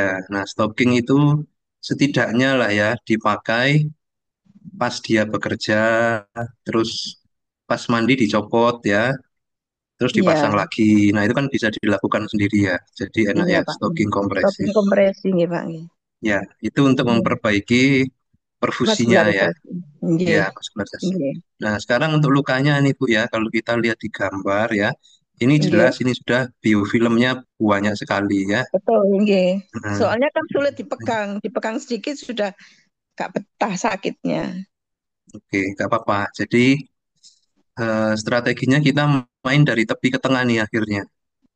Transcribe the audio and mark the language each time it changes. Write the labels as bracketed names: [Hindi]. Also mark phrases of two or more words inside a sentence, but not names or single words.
[Indonesian] Nah stocking itu setidaknya lah ya dipakai pas dia bekerja, terus pas mandi dicopot ya, terus dipasang Iya, lagi. Nah itu kan bisa dilakukan sendiri ya. Jadi enak iya ya Pak. stocking kompresi. Stocking kompresi nih Pak nggih. Ya, itu untuk Iya. memperbaiki perfusinya ya. Vaskularisasi. Ya, Nggih, vaskularisasi. nggih, Nah, sekarang untuk lukanya nih Bu ya, kalau kita lihat di gambar ya, ini nggih. jelas ini sudah biofilmnya banyak sekali ya. Betul nggih. Nah, Soalnya kan sulit dipegang sedikit sudah nggak betah sakitnya. oke, nggak apa-apa. Jadi strateginya kita main dari tepi ke tengah nih akhirnya.